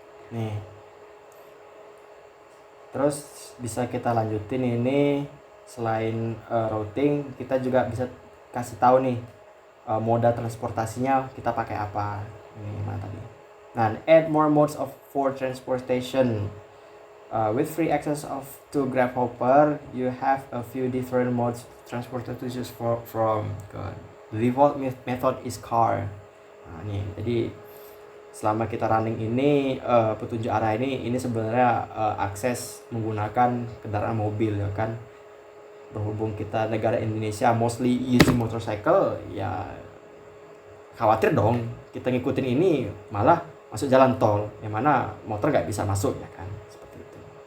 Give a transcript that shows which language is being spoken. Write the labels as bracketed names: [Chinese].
[Indonesian] Nih. Terus bisa kita lanjutin ini, selain routing kita juga bisa kasih tahu nih moda transportasinya kita pakai apa. Ini mana tadi? Nah, [English] add more modes for transportation. With free access to Grabhopper, you have a few different modes transported to choose from. The default method is car. [Indonesian] Nah, nih, jadi selama kita running ini petunjuk arah ini sebenarnya akses menggunakan kendaraan mobil ya kan. Berhubung kita negara Indonesia [English] mostly using motorcycle, [Indonesian] ya khawatir dong kita ngikutin ini malah masuk jalan tol yang mana motor nggak bisa masuk ya kan, seperti itu.